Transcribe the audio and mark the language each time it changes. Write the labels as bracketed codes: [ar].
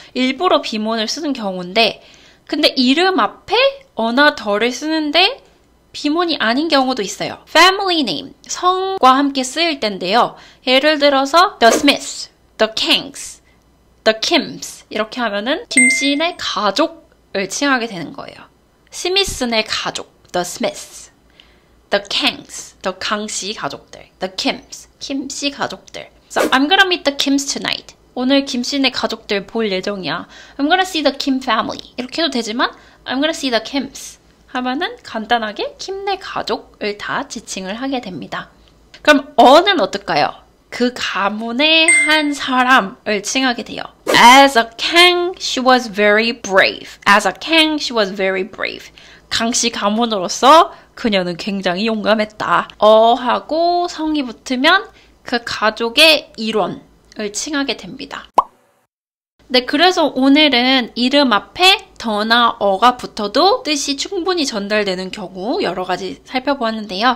[ko] 일부러 비문을 쓰는 경우인데 근데 이름 앞에 어나 더를 쓰는데 비문이 아닌 경우도 있어요. [en] Family name, [ko] 성과 함께 쓰일 때인데요. 예를 들어서 The Smiths, The Kangs, The Kims 이렇게 하면은 김씨네 가족을 칭하게 되는 거예요. 스미스네 가족, The Smiths. the Kangs, the 강씨 가족들, the Kims, 김씨 가족들. [en] So I'm gonna meet the Kims tonight. [ko] 오늘 김씨네 가족들 볼 예정이야. [en] I'm gonna see the Kim family. [ko] 이렇게 해도 되지만 [en] I'm gonna see the Kims [ko] 하면은 간단하게 킴네 가족을 다 지칭을 하게 됩니다. 그럼 어는 어떨까요? 그 가문의 한 사람을 칭하게 돼요. [en] As a Kang, she was very brave. As a Kang, she was very brave. [ko] 강씨 가문으로서 그녀는 굉장히 용감했다. 어하고 성이 붙으면 그 가족의 일원을 칭하게 됩니다. 네, 그래서 오늘은 이름 앞에 더나 어가 붙어도 뜻이 충분히 전달되는 경우 여러 가지 살펴보았는데요.